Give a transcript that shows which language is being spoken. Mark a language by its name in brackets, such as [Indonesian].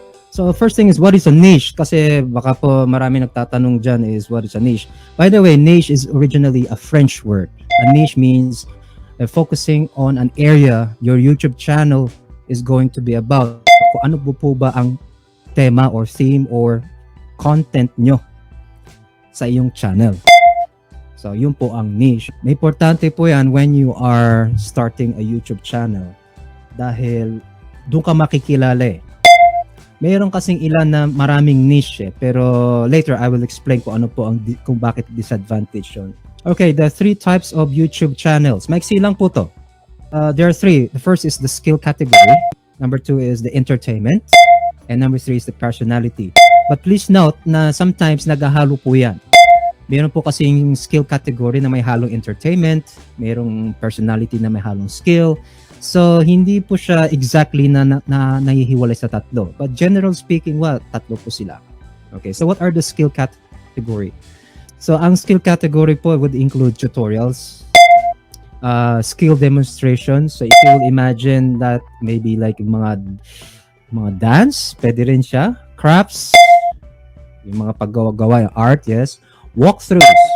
[English] So first thing is, what is a niche? [Filipino] Kasi baka po marami nagtatanong dyan is, [English] what is a niche? By the way, niche is originally a French word. A niche means focusing on an area your YouTube channel is going to be about. [Filipino] Kung ano po ba ang tema or theme or content nyo sa iyong channel. So yun po ang niche. May importante po yan [English] when you are starting a YouTube channel [Filipino] dahil doon ka makikilala eh. Mayroon kasing ilan na maraming niche eh, pero [English] later I will explain [Filipino] kung ano po ang kung bakit disadvantage yun. [English] Okay, the 3 types of YouTube channels. [Filipino] Maiksi lang po to. [English] There are 3. The first is the skill category. Number 2 is the entertainment. And number 3 is the personality. But please note [Filipino] na sometimes naghahalo po yan. Meron po kasing skill category na may halong entertainment. Merong personality na may halong skill. So, hindi po siya exactly na nahihiwalay sa tatlo. [English] But general speaking, [Filipino] tatlo po sila. [English] Okay, so what are the skill category? So, ang skill category po would include tutorials, skill demonstrations. So, if you will imagine that maybe like mga dance, [Filipino] pwede rin siya. Crafts, yung mga paggawa-gawa, yung art, yes. Walkthroughs.